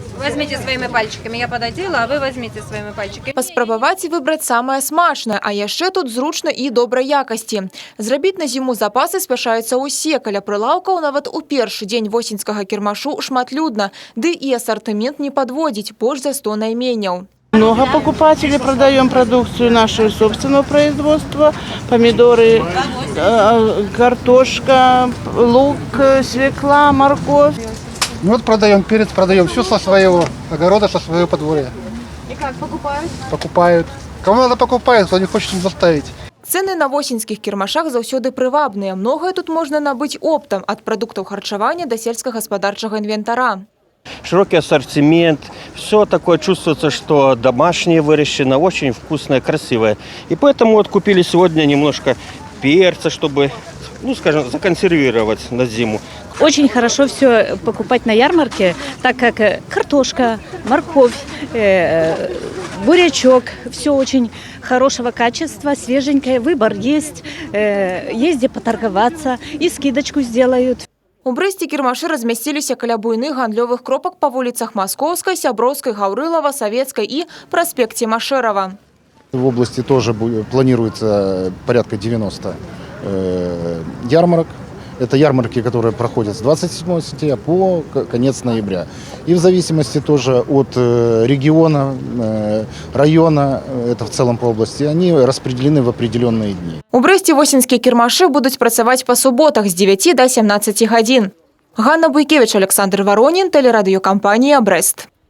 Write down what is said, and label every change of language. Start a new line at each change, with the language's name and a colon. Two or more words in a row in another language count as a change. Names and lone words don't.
Russian: Возьмите своими пальчиками. Я пододела, а вы возьмите своими пальчиками.
Belarusian: Паспрабаваць і выбраць самае смачнае, а яшчэ тут зручна і добрай якасці. Зрабіць на зіму запасы спяшаюцца ўсе, каля прылаўкаў нават у першы дзень восеньскага кірмашу шматлюдна, ды і асартымент не падводзіць, больш за 100 найменняў.
Russian: Много покупателей, продаем продукцию нашего собственного производства, помидоры, картошка, лук, свекла, морковь. Ну вот продаем перец, продаем все со своего огорода, со своего подворья.
Belarusian: І як покупають?
Russian: Покупают. Кому надо покупают, кто не хочет им заставить.
Belarusian: Цэны на восеньскіх кірмашах заўсёды прывабныя. Многае тут можна набыць оптам, ад прадуктаў харчавання да сельскагаспадарчага інвентара.
Russian: Широкий ассортимент, все такое чувствуется, что домашнее выращено, очень вкусное, красивое. И поэтому вот купили сегодня немножко перца, чтобы, ну скажем, законсервировать на зиму. Очень хорошо все покупать на ярмарке, так как картошка, морковь, бурячок, все очень хорошего качества, свеженькое, выбор есть где поторговаться и скидочку сделают.
Belarusian: У Брэсце кірмашы размясціліся каля буйных гандлёвых кропак па вуліцах Маскоўскай, Сяброўскай, Гаўрылава, Савецкай і праспекце Машэрава.
Russian: В области тоже планируется порядка 90 ярмарок. Это ярмарки, которые проходят с 27 сентября по конец ноября. И в зависимости тоже от региона, района, это в целом по области, они распределены в определенные дни.
Belarusian: У Брэсце восеньскія кірмашы будуць працаваць па суботах з 9 до 17 гадзін.
Russian: Ганна Буйкевич, Александр Воронин, телерадиокомпания «Брест».